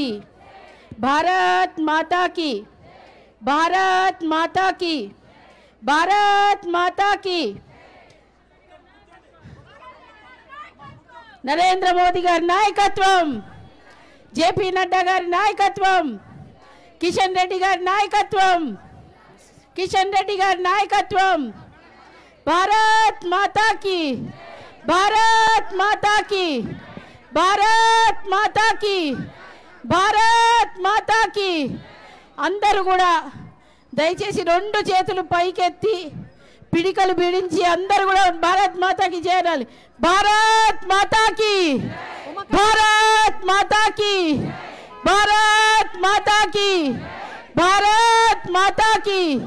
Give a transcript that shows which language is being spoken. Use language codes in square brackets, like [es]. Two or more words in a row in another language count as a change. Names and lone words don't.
[hi] भारत माता की, भारत माता की, भारत माता की. [te] नरेंद्र मोदी गाరి నాయకత్వం, జేపీ నడ్డా గారి నాయకత్వం, కిషన్ రెడ్డి గారి నాయకత్వం, కిషన్ రెడ్డి గారి నాయకత్వం. [hi] भारत माता की, भारत माता की, भारत माता की, भारत माता की. [te] అందరూ కూడా దయచేసి 2 చేతులు పైకెత్తి పిడికలు బిడించి అందరూ కూడా [hi] भारत माता की [te] చేరాలి. [hi] भारत माता की, भारत माता की, भारत माता की, भारत माता की.